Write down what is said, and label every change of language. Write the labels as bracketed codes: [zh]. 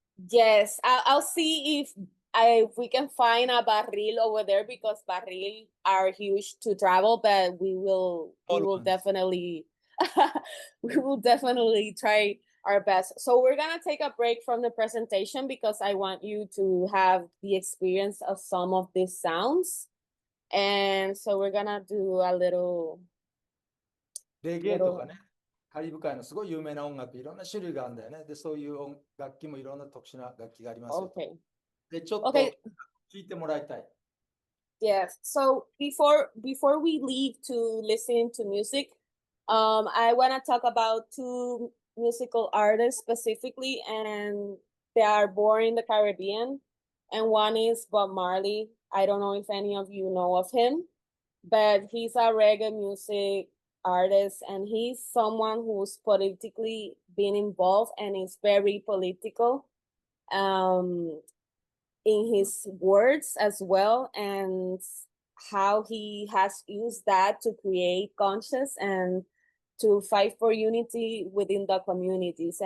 [en] Yes, I'll see if we can find a barril over there, because barril are huge to travel, but we will definitely we will definitely try our best. So we're gonna take a break from the presentation because I want you to have the experience of some of these sounds. And so we're gonna do a little [ja] レゲエとかね、カリブ海のすごい有名な音楽、いろんな種類があるんだよね。で、そういう楽器もいろんな特殊な楽器がありますよ。 [en] Okay. [ja] で、ちょっと聞いてもらいたい。 [en] Yes. So before we leave to listen to music, I want to talk about 2 musical artists specifically, and they are born in the Caribbean. And one is Bob Marley. I don't know if any of you know of him, but he's a reggae music artist, and he's someone who's politically been involved and is very political in his words as well, and how he has used that to create conscience and to fight for unity within the communities.